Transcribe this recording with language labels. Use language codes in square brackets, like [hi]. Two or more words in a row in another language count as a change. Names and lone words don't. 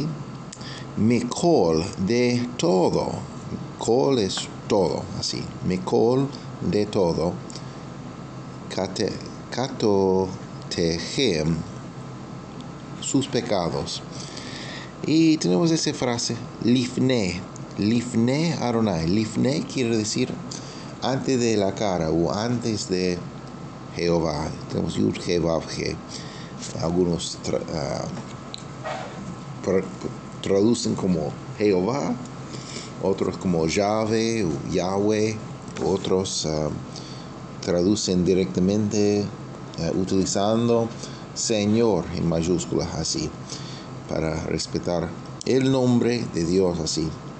[es] Mekol, de todo. Kol es todo, así. Mekol, de todo. Katotechem, sus pecados. Y tenemos esa frase, [he] לפני אדוני. [es] Lifnei quiere decir antes de la cara o antes de Jehová. Tenemos [he] יוד הא ואו הא. [es] Algunos traducen como Jehová, otros como Yahweh o Yahweh, otros traducen directamente utilizando Señor en mayúsculas, así, para respetar el nombre de Dios, así.